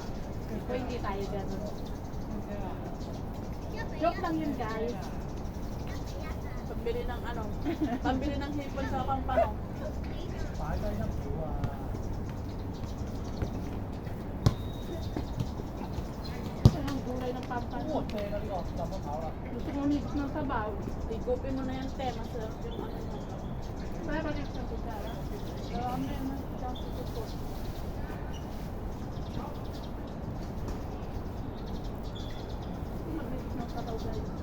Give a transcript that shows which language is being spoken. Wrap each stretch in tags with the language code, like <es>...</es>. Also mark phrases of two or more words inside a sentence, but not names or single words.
<tl>O hindi tayo gano'n. Joke lang yun guys. Pambili ng ano, pambili ng hipon sa pampano. Ito yung gulay ng pampan.</tl> <yue>我車啦呢個，入咗口啦。</yue> <tl>Gusto ko umigos ng sabaw. Igupin mo na yung te, masarap yung ano mo. Kaya ba dito sa kutsara? Pero ano yan, dyan sa kuko. Magigis ng sabaw guys.</tl>